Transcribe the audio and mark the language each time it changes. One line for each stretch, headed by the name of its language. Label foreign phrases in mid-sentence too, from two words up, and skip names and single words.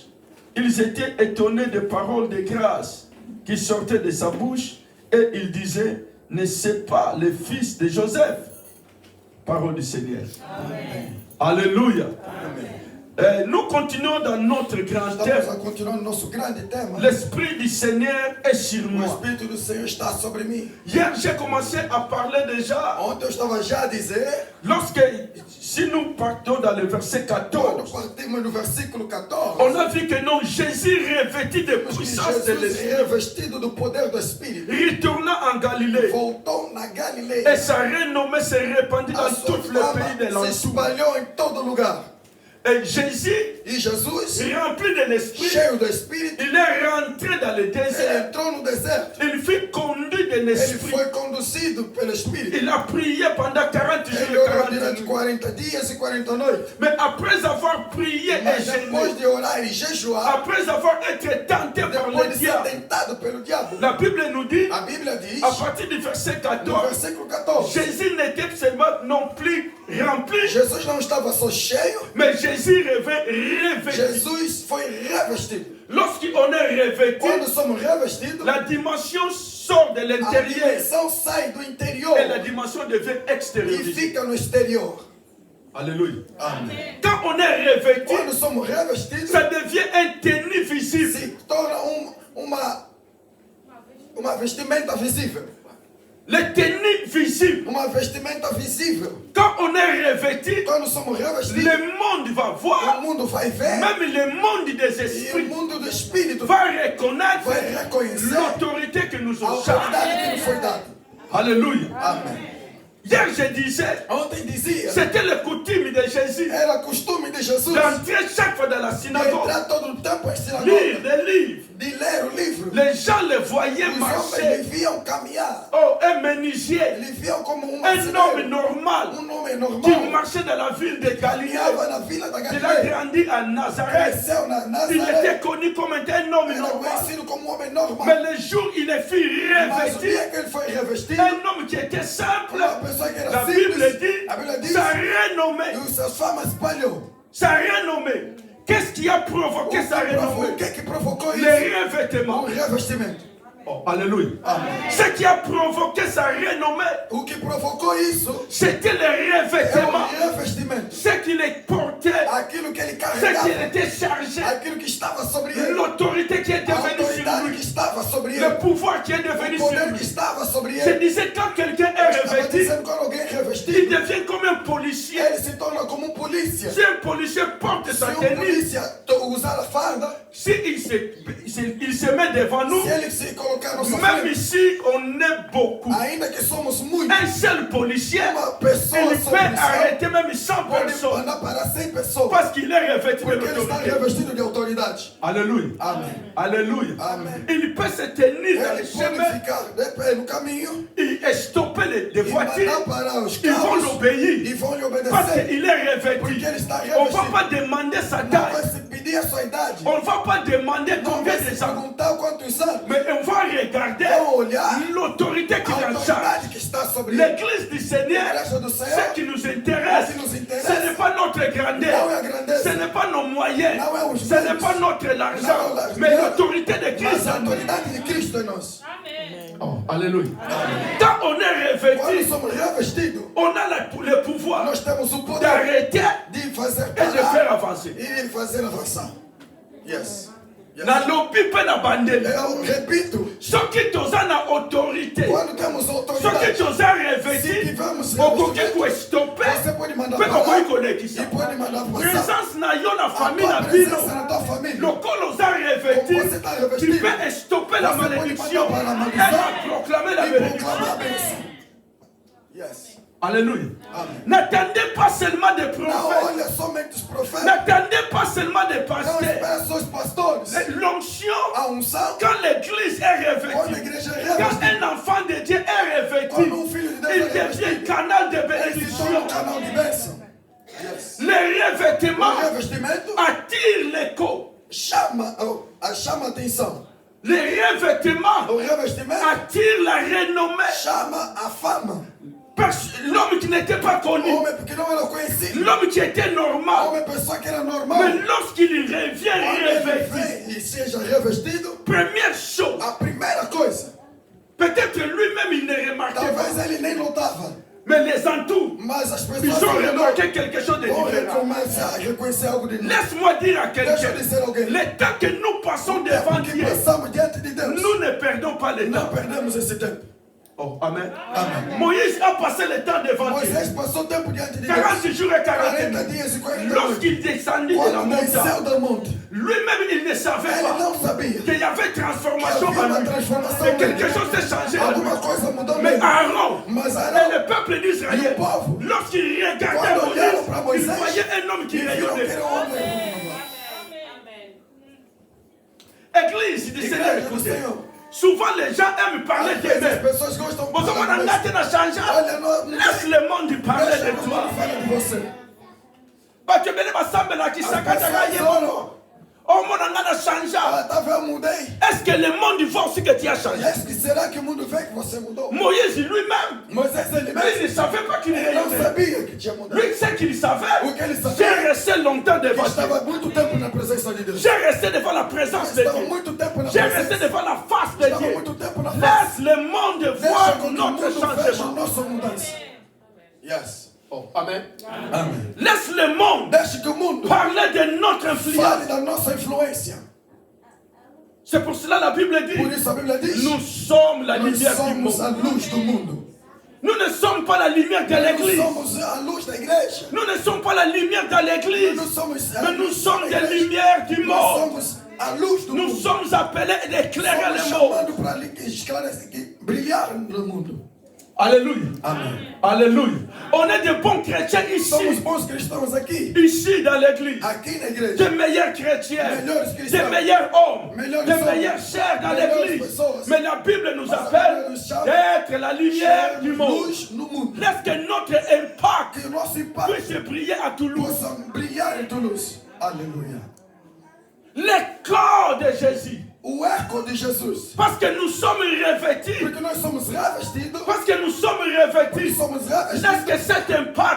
French: Ils étaient étonnés des paroles de grâce qui sortaient de sa bouche et ils disaient, « N'est-ce pas le fils de Joseph ?» Parole du Seigneur. Amen. Alléluia. Amen. Nous continuons dans notre grand
Portuguese: Estamos
French: thème.
Portuguese: a continuar no nosso grande tema.
French: L'Esprit du Seigneur est sur
Portuguese: O
French: moi.
Portuguese: Espírito do Senhor está sobre mim.
French: Hier, j'ai commencé à parler déjà.
Portuguese: Ontem eu estava já a dizer,
French: Lorsque, si nous partons dans le verset
Portuguese: quando
French: 14,
Portuguese: partimos no versículo 14,
French: on a vu que non, Jésus revêtu de
Portuguese: vimos que
French: puissance de
Portuguese: Jesus,
French: l'Esprit,
Portuguese: revestido do poder do Espírito,
French: retourna en Galilée
Portuguese: voltou na Galileia.
French: et sa renommée s'est répandue
Portuguese: A
French: dans
Portuguese: sua
French: tout le pays de
Portuguese: fama se
French: l'entour.
Portuguese: espalhou em todo lugar.
French: Et Jésus,
Portuguese: E Jesus,
French: rempli de l'Esprit,
Portuguese: cheio do Espírito,
French: il est rentré dans le
Portuguese: ele
French: désert.
Portuguese: entrou no deserto.
French: Il fut conduit de
Portuguese: Ele
French: l'Esprit.
Portuguese: foi conduzido pelo Espírito.
French: Il a prié pendant 40 jours
Portuguese: Ele
French: et
Portuguese: orou 40 durante
French: nuits.
Portuguese: 40 dias e 40 noites.
French: Mais après avoir prié et
Portuguese: Mas
French: jeûné,
Portuguese: depois de orar e jejuar,
French: après avoir été tenté par
Portuguese: depois
French: le
Portuguese: de ser
French: diable,
Portuguese: tentado pelo diabo,
French: la Bible nous dit,
Portuguese: a Bíblia diz,
French: à partir du verset
Portuguese: no 14, versículo 14,
French: Jésus n'était seulement non plus rempli,
Portuguese: Jesus não estava só cheio,
French: mais Jésus revêtu.
Portuguese: Jesus foi revestido.
French: Lorsqu'on est revêtu,
Portuguese: Quando somos revestidos,
French: la dimension sort de
Portuguese: a
French: l'intérieur
Portuguese: dimensão sai do interior
French: et la dimension devient
Portuguese: e
French: extérieure.
Portuguese: fica no exterior.
French: Alléluia.
Portuguese: Amém.
French: Quand on est revêtu,
Portuguese: Quando somos revestidos,
French: ça devient un tenue visible.
Portuguese: se torna uma vestimenta visível.
French: Le tenue visible.
Portuguese: Uma vestimenta visível.
French: Quand on est revêtu,
Portuguese: Quando somos revestidos,
French: le monde va voir,
Portuguese: o mundo vai ver
French: même le monde des
Portuguese: e o
French: esprits
Portuguese: mundo do espírito
French: va reconnaître
Portuguese: vai reconhecer
French: l'autorité que nous
Portuguese: a
French: avons.
Portuguese: autoridade que nos foi dada.
French: Alléluia.
Portuguese: Amém.
French: Hier, je disais,
Portuguese: Ontem dizia,
French: c'était le coutume de Jésus
Portuguese: era costume de Jesus
French: d'entrer chaque fois dans la synagogue,
Portuguese: entrar todo o tempo em
French: lire
Portuguese: sinagoga,
French: des livres.
Portuguese: de ler o livro.
French: Les gens le voyaient
Portuguese: Os homens
French: marcher.
Portuguese: lhe viam caminhar.
French: Oh, un menuisier,
Portuguese: Lhe viam como um
French: un homme
Portuguese: marceneiro,
French: normal
Portuguese: homem
French: qui
Portuguese: normal.
French: marchait dans la ville de Galilée.
Portuguese: Caminhava na vila da
French: Il a
Portuguese: Galileia.
French: grandi à Nazareth.
Portuguese: Cresceu na
French: Il
Portuguese: Nazaré.
French: était connu comme étant un homme
Portuguese: Era
French: normal.
Portuguese: conhecido como um homem
French: Mais
Portuguese: normal.
French: le jour il est fut
Portuguese: Mas o
French: revêtu,
Portuguese: dia que ele foi revestido,
French: un homme qui était simple,
Portuguese: uma pessoa que
French: la
Portuguese: era
French: Bible
Portuguese: simples,
French: dit,
Portuguese: a Bíblia diz,
French: sa renommée,
Portuguese: e sua fama espalhou.
French: sa renommée. Qu'est-ce qui a provoqué sa renommée?
Portuguese: O que provocou isso?
French: Les
Portuguese: O
French: revêtements.
Portuguese: revestimento.
French: Oh, alléluia.
Portuguese: Amém.
French: Ce qui a provoqué sa renommée,
Portuguese: O que provocou isso
French: c'était le
Portuguese: é
French: revêtement.
Portuguese: o revestimento.
French: Ce qu'il portait,
Portuguese: Aquilo que ele
French: ce
Portuguese: carregava,
French: qu'il était chargé,
Portuguese: aquilo que estava sobre ele,
French: l'autorité qui est
Portuguese: a
French: devenue sur
Portuguese: autoridade que
French: lui,
Portuguese: estava sobre ele,
French: le pouvoir qui est
Portuguese: o
French: devenu sur
Portuguese: poder que
French: lui.
Portuguese: estava sobre
French: Je
Portuguese: ele.
French: disais, quand quelqu'un est
Portuguese: Estava
French: revêtu,
Portuguese: dizendo quando alguém é
French: il
Portuguese: revestido,
French: devient comme un policier.
Portuguese: ele se torna como um polícia.
French: Si un policier porte
Portuguese: Se
French: sa
Portuguese: um
French: tenue,
Portuguese: polícia usar a farda,
French: si il se met devant nous,
Portuguese: se ele se colocar no
French: même
Portuguese: frente,
French: ici on est beaucoup,
Portuguese: ainda que somos muitos,
French: un seul policier,
Portuguese: uma pessoa
French: il
Portuguese: só
French: peut
Portuguese: policial
French: arrêter même 100
Portuguese: pode
French: personnes
Portuguese: mandar para 100 pessoas,
French: parce qu'il est revêtu de
Portuguese: porque ele está
French: l'autorité.
Portuguese: revestido de autoridade.
French: Alléluia.
Portuguese: Amém.
French: Alléluia.
Portuguese: Amém.
French: Il peut se tenir dans
Portuguese: Ele
French: le
Portuguese: pode
French: chemin
Portuguese: ficar de pé no caminho
French: et stopper les
Portuguese: e
French: voitures.
Portuguese: mandar para os
French: Ils vont
Portuguese: carros
French: l'obéir
Portuguese: e vão lhe
French: parce
Portuguese: obedecer,
French: qu'il est revêtu.
Portuguese: porque ele está
French: On ne va
Portuguese: revestido.
French: pas demander sa
Portuguese: Não vai
French: taille.
Portuguese: se pedir a sua idade,
French: On ne va pas demander
Portuguese: não
French: combien
Portuguese: vai
French: de
Portuguese: se
French: ans.
Portuguese: perguntar quantos anos,
French: Mais on va regarder
Portuguese: vão olhar
French: l'autorité qui est
Portuguese: a
French: en charge.
Portuguese: autoridade que está sobre ele.
French: L'église du Seigneur,
Portuguese: Igreja do
French: ce
Portuguese: Senhor,
French: qui nous intéresse,
Portuguese: que nos interessa,
French: ce n'est pas notre
Portuguese: não
French: grandeur,
Portuguese: é a grandeza,
French: ce n'est pas nos moyens,
Portuguese: não é os
French: ce n'est
Portuguese: meios,
French: pas notre
Portuguese: não
French: argent,
Portuguese: é
French: mais
Portuguese: dinheiro,
French: l'autorité de
Portuguese: mas
French: Christ
Portuguese: a
French: en nous.
Portuguese: autoridade de Cristo em nós.
French: Oh, alléluia. Quand on est
Portuguese: Quando
French: revêtu,
Portuguese: somos revestidos,
French: on a le pouvoir
Portuguese: nós temos o poder
French: d'arrêter
Portuguese: de fazer
French: et de faire
Portuguese: parar
French: avancer.
Portuguese: e de fazer avançar.
English: Yes. Yes.
Lingala: nalobi mpe na bandeli
Portuguese: Eu repito,
Lingala: soki toza na autorité
Portuguese: quando temos
Lingala: soki
Portuguese: autoridade,
Lingala: toza
Portuguese: se
Lingala: revêti
Portuguese: tivermos
Lingala: okoki
Portuguese: revestimento,
Lingala: koestope
Portuguese: você pode mandar
Lingala: mpe kokoki
Portuguese: parar
Lingala: kolekisa
Portuguese: e pode mandar passar.
Lingala: présence na yo na
Portuguese: A
Lingala: famille
Portuguese: tua
Lingala: na
Portuguese: presença
Lingala: bino
Portuguese: na tua família,
Lingala: lokolo oza
Portuguese: como você
Lingala: revêti
Portuguese: está
French: tu
Portuguese: revestido,
French: peux stopper proclamé la malédiction. Elle a proclamé la Il bénédiction. proclama la bénédiction.
English: Yes.
French: Alléluia.
Portuguese: Amen.
French: N'attendez pas seulement des
Portuguese: Não
French: prophètes.
Portuguese: olha somente os profetas.
French: N'attendez pas seulement des
Portuguese: Não
French: pasteurs.
Portuguese: espera só os pastores.
French: L'onction,
Portuguese: A unção,
French: quand l'église est
Portuguese: quando a
French: revêtue,
Portuguese: igreja é
French: quand
Portuguese: revestida,
French: un enfant de Dieu est revêtu,
Portuguese: quando filho de
French: il
Portuguese: Deus é
French: devient
Portuguese: revestido,
French: canal de
Portuguese: ele se
French: bénédiction.
Portuguese: torna canal de bênção. Yes.
French: Le
Portuguese: O
French: revêtement
Portuguese: revestimento
French: attire l'écho.
Portuguese: chama a atenção.
French: Le revêtement
Portuguese: O revestimento
French: attire la renommée.
Portuguese: chama a fama.
French: L'homme qui n'était pas connu,
Portuguese: Homem porque não era conhecido.
French: l'homme qui était normal,
Portuguese: Homem pessoa que era
French: mais
Portuguese: normal.
French: lorsqu'il revient
Portuguese: Quando ele
French: revêtu,
Portuguese: vem e seja revestido,
French: première chose,
Portuguese: a primeira coisa,
French: peut-être lui-même il ne remarquait
Portuguese: talvez
French: pas,
Portuguese: ele nem notava,
French: mais les entours,
Portuguese: mas as
French: ils
Portuguese: pessoas
French: ont
Portuguese: ao redor
French: remarqué quelque chose de
Portuguese: vão
French: différent.
Portuguese: começar a reconhecer algo de novo.
French: Laisse-moi dire à
Portuguese: Deixa eu
French: quelqu'un,
Portuguese: dizer a alguém.
French: le temps que nous passons
Portuguese: O
French: devant
Portuguese: tempo que
French: Dieu,
Portuguese: passamos diante de Deus,
French: nous ne perdons pas le
Portuguese: não
French: temps.
Portuguese: perdemos esse tempo.
French: Oh, amen.
Portuguese: Amém.
French: Moïse a passé le temps devant Dieu.
Portuguese: Moisés passou tempo diante de Deus.
French: 40 jours et 40
Portuguese: 40
French: nuits.
Portuguese: dias e 40 noites.
French: Lorsqu'il descendit de la
Portuguese: Quando desceu
French: montagne,
Portuguese: do monte,
French: lui-même il ne savait
Portuguese: ele
French: pas
Portuguese: não sabia.
French: qu'il y avait transformation
Portuguese: Havia
French: en
Portuguese: uma
French: lui.
Portuguese: transformação
French: Et quelque
Portuguese: nele.
French: chose s'est changé en lui.
Portuguese: Alguma coisa mudou
French: Mais
Portuguese: nele.
French: Aaron
Portuguese: Mas
French: et
Portuguese: Arão,
French: le peuple d'Israël, Le pauvre. lorsqu'il regardait
Portuguese: Quando olharam para
French: Moïse, il
Portuguese: Moisés,
French: voyait un homme qui
Portuguese: eles viram que
French: rayonnait.
Portuguese: era um homem.
French: Église du Seigneur,
Portuguese: Igreja do
French: écoutez.
Portuguese: Senhor.
French: Souvent les gens aiment parler
Portuguese: Às vezes as
French: d'eux-mêmes.
Portuguese: pessoas gostam de
French: Bon, on a
Portuguese: falar de
French: n'a changé.
Portuguese: Olha, não
French: Laisse le monde parler
Portuguese: deixa
French: de
Portuguese: o
French: toi.
Portuguese: mundo falar de você.
French: Parce que
Lingala: bene basambela
French: qui s'akataga yebono. Oh mon angana changé.
Portuguese: Ah, tá vendo, eu mudei.
French: Est-ce que le monde voit aussi que tu as changé? Est-ce que
Portuguese: será que o mundo vê que você mudou?
French: Moïse lui-même,
Portuguese: Moisés ele
French: lui, il
Portuguese: mesmo
French: ne savait pas qu'il
Portuguese: ele não
French: rayonnait.
Portuguese: sabia que tinha mudado.
French: Lui, c'est qu'il savait.
Portuguese: O que ele
French: J'ai
Portuguese: sabia
French: resté longtemps
Portuguese: que
French: devant Dieu.
Portuguese: estava muito tempo na presença de Deus.
French: J'ai resté devant la présence de
Portuguese: Estava
French: Dieu.
Portuguese: muito tempo na
French: J'ai resté
Portuguese: presença.
French: devant la face de
Portuguese: Estava
French: Dieu.
Portuguese: muito tempo na face.
French: Laisse le monde
Portuguese: Deixa
French: voir
Portuguese: com que o
French: notre
Portuguese: mundo veja
French: changement.
Portuguese: nossa mudança. Yes.
French: Oh, amen.
Portuguese: Amém.
French: Laisse le monde
Portuguese: Deixa que o mundo
French: parler de notre influence.
Portuguese: fale da nossa influência.
French: C'est pour cela la Bible
Portuguese: Por
French: dit,
Portuguese: isso a Bíblia diz:
French: nous sommes la
Portuguese: nós
French: lumière du
Portuguese: somos a
French: monde.
Portuguese: luz do mundo.
French: Nous ne sommes pas la lumière de
Portuguese: Nós
French: l'église.
Portuguese: somos a luz da igreja.
French: Nous ne sommes pas la lumière dans l'église.
Portuguese: Nós somos a
French: Mais nous
Portuguese: luz
French: sommes
Portuguese: da
French: des
Portuguese: igreja.
French: lumières du
Portuguese: Nós
French: monde.
Portuguese: somos a luz do
French: Nous
Portuguese: mundo.
French: sommes appelés d'éclairer
Portuguese: Somos
French: le monde.
Portuguese: chamados para esclarecer, brilhar no mundo.
French: Alléluia.
Portuguese: Amém.
French: Alléluia. On est de bons chrétiens
Portuguese: Somos
French: ici.
Portuguese: bons cristãos aqui,
French: Ici dans l'église.
Portuguese: aqui na igreja.
French: Des meilleurs chrétiens.
Portuguese: Melhores
French: Des
Portuguese: cristãos.
French: meilleurs hommes.
Portuguese: Melhores
French: Des hommes. meilleures chairs dans
Portuguese: Melhores
French: l'église.
Portuguese: pessoas.
French: Mais la Bible nous
Portuguese: Mas a
French: appelle
Portuguese: Bíblia nos chama
French: d'être la lumière du monde.
Portuguese: luz no mundo.
French: Laisse que notre impact
Portuguese: Que o nosso impacto
French: puisse briller à Toulouse.
Portuguese: possa brilhar em Toulouse. Aleluia.
French: Le corps de Jésus.
Portuguese: O eco de Jesus.
French: Parce que nous sommes revêtus.
Portuguese: Porque nós somos revestidos.
French: Parce que nous sommes revêtus.
Portuguese: Somos
French: Laisse
Portuguese: revestidos.
French: que cet impact